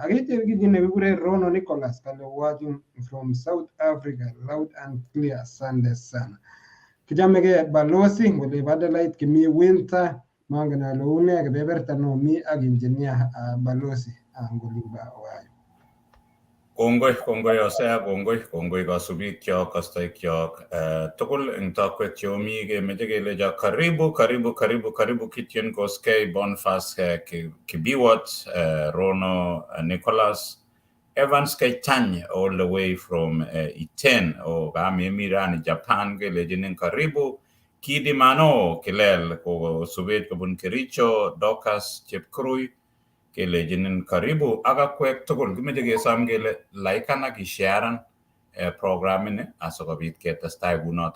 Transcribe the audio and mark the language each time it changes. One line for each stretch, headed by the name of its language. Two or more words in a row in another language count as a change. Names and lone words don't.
Kalenjin: Akityo kit nekikure Rono Nicholas kale
English: watching from South Africa loud and clear,
Swahili: asante sana.
Kalenjin: Kichamegei balozi ngole badalait kimi winter mangen ale une kebeberta nomi ak engineer balozi ngolimbo wayo. Kongoi Osea, kongoi kasubikyok, kastoikyok tugul eng tokwek cheomi kemeche kelecho karibu Kitchen Koskei, Boniface Kibiwot, Rono Nicholas, Evans Keitany
English: all the way from
Kalenjin: Iten kami rani Japan kelechinin karibu. Kidimano Kilel ko subet kobun Kericho, Docas Chepkurui kelechinin karibu akakwek tugul. Kimeche kesom kele likean ak isharean programini asikobit ketestai kunoto.